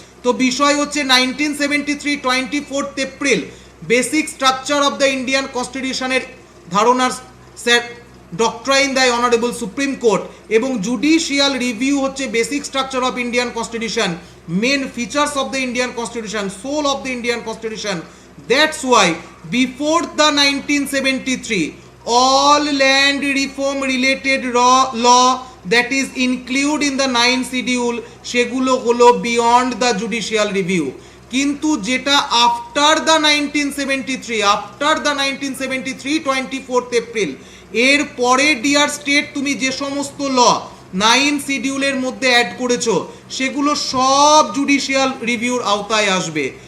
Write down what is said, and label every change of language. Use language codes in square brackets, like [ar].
[bn] তো বিষয় হচ্ছে 1973 24 April basic structure of the Indian কনস্টিটিউশনের ধারণার স্যার ডক্ট্রাইন দেয় অনারেবল সুপ্রিম কোর্ট, এবং জুডিশিয়াল রিভিউ হচ্ছে basic structure of Indian constitution, [en] main features of the Indian constitution, [bn] soul of the Indian constitution. [en] That's why before the 1973 all land reform related law that is included in the 9 schedule [bn] সেগুলো হলো [en] beyond the judicial review। [bn] কিন্তু যেটা [en] after the 1973 24 April [bn] এর পরে deer state, তুমি যে সমস্ত ল 9 শিডিউলের মধ্যে অ্যাড করেছো সেগুলো সব জুডিশিয়াল রিভিউর আওতায় আসবে।